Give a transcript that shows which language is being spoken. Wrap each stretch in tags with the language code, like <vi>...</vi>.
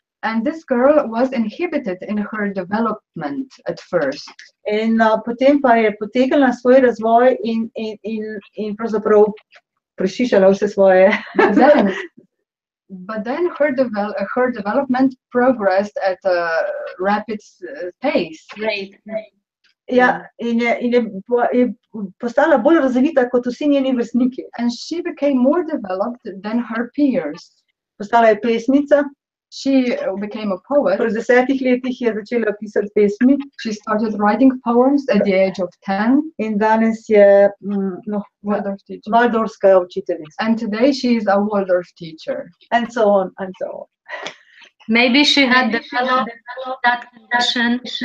<en>And this girl was inhibited in her development at first.</en> <sl>In potem pa je potegnila svoj razvoj in pravzaprav prešišala vse svoje.</sl> <en>But then her development progressed at a rapid pace. Great.</en> <sl>Ja, in je postala bolj razvita kot vsi njeni vrstniki.</sl> <en>And she became more developed than her peers.</en> <sl>Postala je pesnica.</sl> <en>She became a poet.</en> <sl>Pri 10 letih je začela pisati pesmi.</sl> <en>She started writing poems at the age of 10.</en> <sl>In danes je</sl> <en>Waldorf teacher.</en> <sl>Waldorfska učiteljica.</sl> <en>And today she is a Waldorf teacher. And so on, and so on. Maybe she had developed that condition.</en>